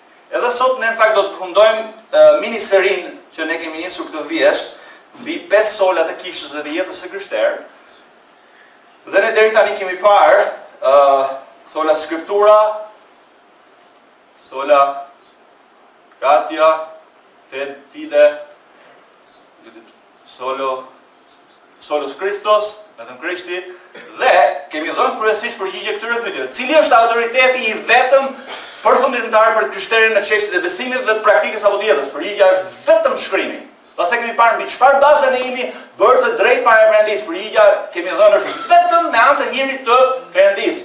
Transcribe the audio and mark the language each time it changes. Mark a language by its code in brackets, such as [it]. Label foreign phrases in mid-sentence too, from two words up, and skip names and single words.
[sq] Edhe sot ne në fakt do të përfundojmë miniserin që ne kemi nisur këtë vjesht mbi 5 solat e kishës dhe jetës së krishterë. Dhe ne deri tani kemi parë [la] sola skriptura, sola gratia, fide, solus Kristos, [sq] vetëm Krishti, dhe kemi dhënë kryesisht përgjigje këtyre pyetjeve. Cili është autoriteti i vetëm përfundimtar për krishterin në çështjet e besimit dhe të praktikës apo dietës? Përgjigja është vetëm shkrimi. Pastaj kemi parë mbi çfarë baze ne jemi bërë të drejtë para Perëndisë. Përgjigja kemi dhënë është vetëm me anë të hirit të Perëndisë.